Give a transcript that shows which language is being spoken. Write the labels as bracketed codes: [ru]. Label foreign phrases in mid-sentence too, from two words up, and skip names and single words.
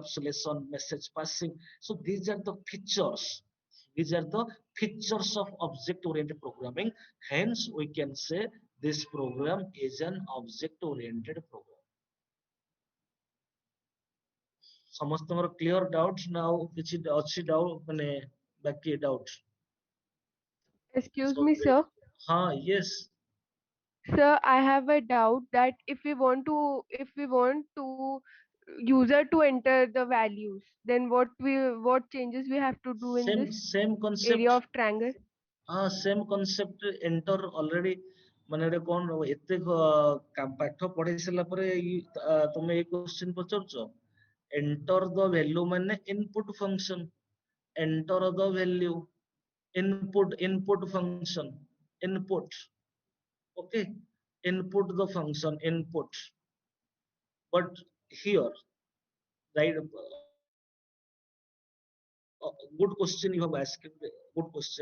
[en] So these are the features. These are the features of object-oriented programming. Hence, we can say this program is an object-oriented program. [or] ସମସ୍ତଙ୍କର [en] clear doubts [or] ନା ଆଉ କିଛି ଅଛି doubt ମାନେ ବାକି doubt? [en] Excuse So me, sir. yes, Sir, I have a doubt that if we want to user to enter the values, then what changes we have to do in this same area concept. of triangle? Same concept enter already [or] ମାନେ ଗୋଟେ କଣ ଏତେ ପାଠ ପଢେଇ ସାରିଲା ପରେ ତମେ ଏଇ question ପଚାରୁଛ [en] enter the value ମାନେ input function, enter the value, input function, input. Okay, input the function input. But here, right, good question you have asked, good question.